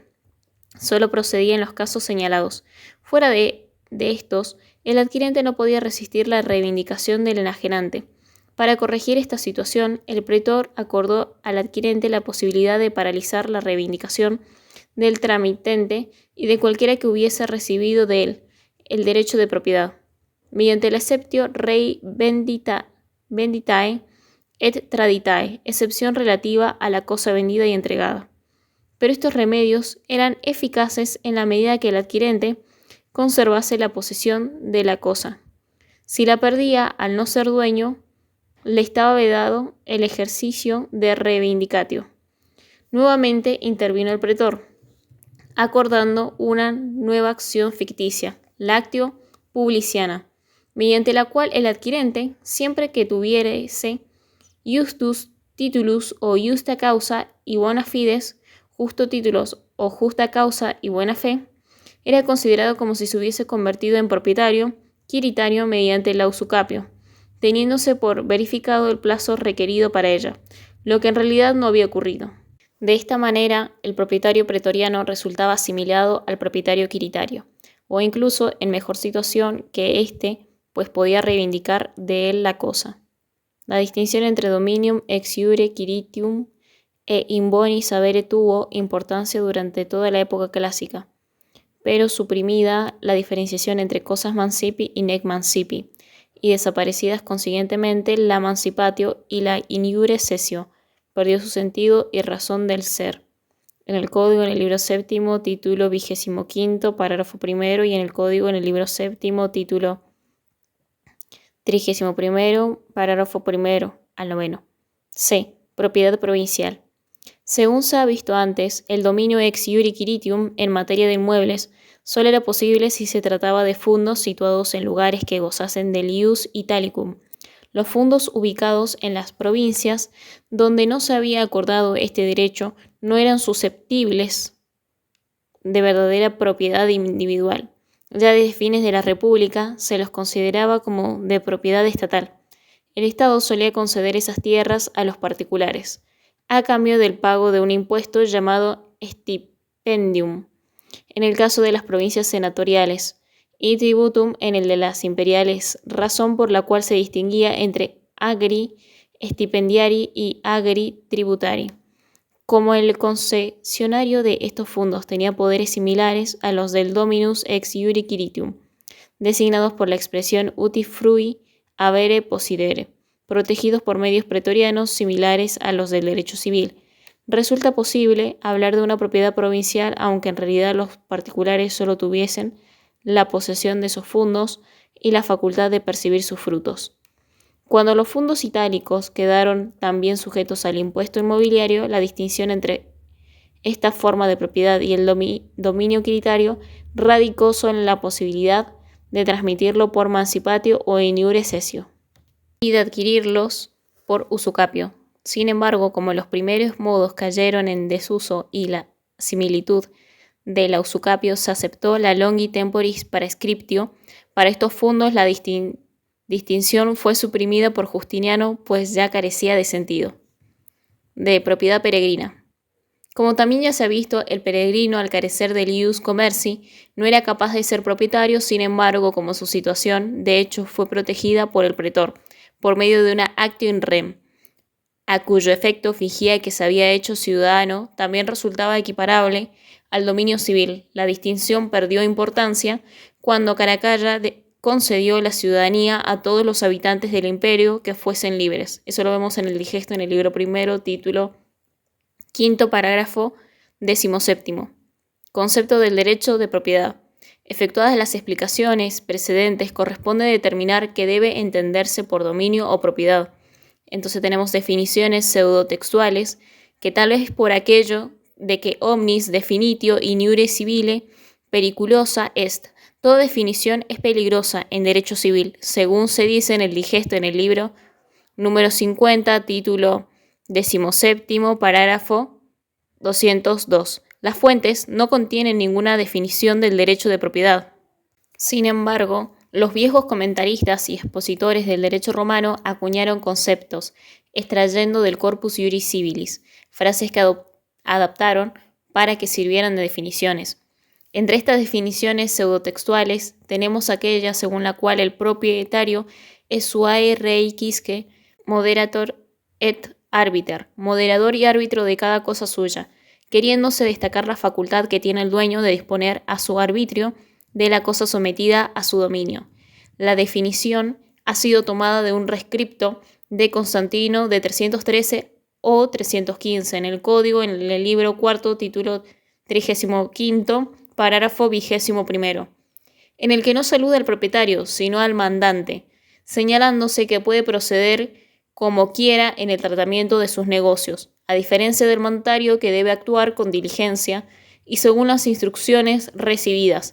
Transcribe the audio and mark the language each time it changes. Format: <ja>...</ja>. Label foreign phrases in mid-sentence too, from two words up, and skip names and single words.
<es>Solo procedía en los casos señalados. Fuera de estos, el adquirente no podía resistir la reivindicación del enajenante, Para corregir esta situación, el pretor acordó al adquirente la posibilidad de paralizar la reivindicación del tramitente y de cualquiera que hubiese recibido de él el derecho de propiedad, mediante el</es> <la>exceptio rei venditae et traditae,</la> <es>excepción relativa a la cosa vendida y entregada. Pero estos remedios eran eficaces en la medida que el adquirente conservase la posesión de la cosa. Si la perdía al no ser dueño, le estaba vedado el ejercicio de reivindicatio. Nuevamente intervino el pretor, acordando una nueva acción ficticia, la</es> <la>actio publiciana,</la> <es>mediante la cual el adquirente, siempre que tuviese</es> <la>justus titulus</la> <es>o</es> <la>justa causa</la> <es>y</es> <la>bona fides,</la> <es>justo títulos o justa causa y buena fe, era considerado como si se hubiese convertido en propietario quiritario mediante el usucapio, teniéndose por verificado el plazo requerido para ella, lo que en realidad no había ocurrido. De esta manera, el propietario pretoriano resultaba asimilado al propietario quiritario, o incluso en mejor situación que éste, pues podía reivindicar de él la cosa. La distinción entre</es> <la>dominium ex iure quiritium</la> <es>e</es> <la>in boni sabere</la> <es>tuvo importancia durante toda la época clásica, pero suprimida la diferenciación entre cosas mancipi y</es> <la>nec mancipi,</la> <es>y desaparecidas consiguientemente la mancipatio y la</es> <la>in iure cessio,</la> <es>perdió su sentido y razón del ser. En el Código, en el libro séptimo, título 25, párrafo primero, y en el Código, en el libro séptimo, título 31, párrafo primero al 9. C. Propiedad provincial. Según se ha visto antes, el dominio</es> <la>ex iure quiritium</la> <es>en materia de inmuebles solo era posible si se trataba de fundos situados en lugares que gozasen del</es> <la>ius italicum.</la> <es>Los fundos ubicados en las provincias donde no se había acordado este derecho no eran susceptibles de verdadera propiedad individual. Ya desde fines de la República se los consideraba como de propiedad estatal. El Estado solía conceder esas tierras a los particulares, a cambio del pago de un impuesto llamado stipendium, en el caso de las provincias senatoriales, y tributum en el de las imperiales, razón por la cual se distinguía entre</es> <la>agri stipendiari</la> <es>y</es> <la>agri tributari.</la> <es>Como el concesionario de estos fondos tenía poderes similares a los del</es> <la>dominus ex iure quiritium,</la> <es>designados por la expresión</es> <la>uti frui avere possidere,</la> <es>protegidos por medios pretorianos similares a los del derecho civil, resulta posible hablar de una propiedad provincial, aunque en realidad los particulares solo tuviesen la posesión de esos fondos y la facultad de percibir sus frutos. Cuando los fondos itálicos quedaron también sujetos al impuesto inmobiliario, la distinción entre esta forma de propiedad y el dominio quiritario radicó solo en la posibilidad de transmitirlo por mancipatio o</es> <la>in iure cessio</la> <es>y de adquirirlos por usucapio. Sin embargo, como los primeros modos cayeron en desuso y la similitud de la usucapio, se aceptó la</es> <la>longi temporis prescriptio.</la> <es>Para estos fondos la distinción fue suprimida por Justiniano, pues ya carecía de sentido. De propiedad peregrina. Como también ya se ha visto, el peregrino, al carecer del</es> <la>ius commerci,</la> <es>no era capaz de ser propietario. Sin embargo, como su situación, de hecho, fue protegida por el pretor, por medio de una</es> <la>actio in rem,</la> <es>a cuyo efecto fingía que se había hecho ciudadano, también resultaba equiparable al dominio civil. La distinción perdió importancia cuando Caracalla concedió la ciudadanía a todos los habitantes del imperio que fuesen libres. Eso lo vemos en el digesto, en el libro primero, título 5, párrafo 17. Concepto del derecho de propiedad. Efectuadas las explicaciones precedentes, corresponde determinar qué debe entenderse por dominio o propiedad. Entonces tenemos definiciones pseudotextuales, que tal vez por aquello de que</es> <la>omnis definitio in iure civile periculosa est.</la> <es>Toda definición es peligrosa en derecho civil, según se dice en el digesto en el libro número 50, título 17, párrafo 202. Las fuentes no contienen ninguna definición del derecho de propiedad. Sin embargo, los viejos comentaristas y expositores del derecho romano acuñaron conceptos, extrayendo del Corpus Iuris Civilis, frases que adaptaron para que sirvieran de definiciones. Entre estas definiciones pseudotextuales tenemos aquella según la cual el propietario es</es> <la>suae rei quisque moderator et arbiter,</la> <es>moderador y árbitro de cada cosa suya, queriéndose destacar la facultad que tiene el dueño de disponer a su arbitrio de la cosa sometida a su dominio. La definición ha sido tomada de un rescripto de Constantino de 313 o 315 en el Código, en el libro cuarto, título 35, parágrafo 21, en el que no saluda al propietario, sino al mandante, señalándose que puede proceder como quiera en el tratamiento de sus negocios, a diferencia del mandatario que debe actuar con diligencia y según las instrucciones recibidas.</es>